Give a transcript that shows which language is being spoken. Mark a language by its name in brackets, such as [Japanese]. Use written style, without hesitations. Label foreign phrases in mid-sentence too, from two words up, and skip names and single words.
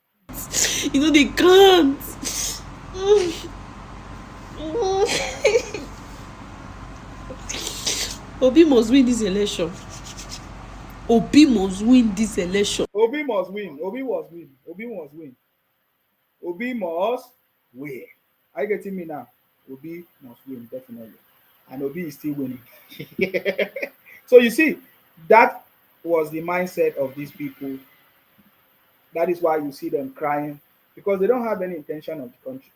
[English] You know they can't. Obi must win this election. Obi must win this election. Obi must win. Obi must win. Obi must win. Obi must win. Are you getting me now? Obi must win, definitely. And Obi is still winning. So you see, that was the mindset of these people. That is why you see them crying, because they don't have any intention of the country.